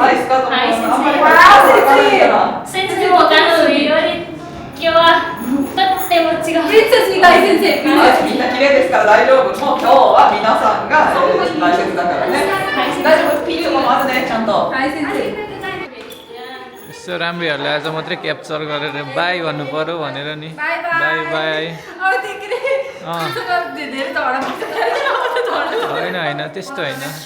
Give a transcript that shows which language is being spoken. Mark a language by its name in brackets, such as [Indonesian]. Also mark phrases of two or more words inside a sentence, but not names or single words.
[Japanese] はい、スカート。はい、先生。先生もより今日はとっても違う。めっちゃ違い先生。みんな綺麗ですから大丈夫。もう今日は皆さんが大切だからね。大丈夫。ピーチもあるねちゃんと。はい先生。 [Nepali] यसो राम्रीहरूले आज मात्रै क्याप्चर गरेर बाई भन्नु पर्यो भनेर नि। [English] bye bye. [Nepali] होइन होइन त्यस्तो होइन।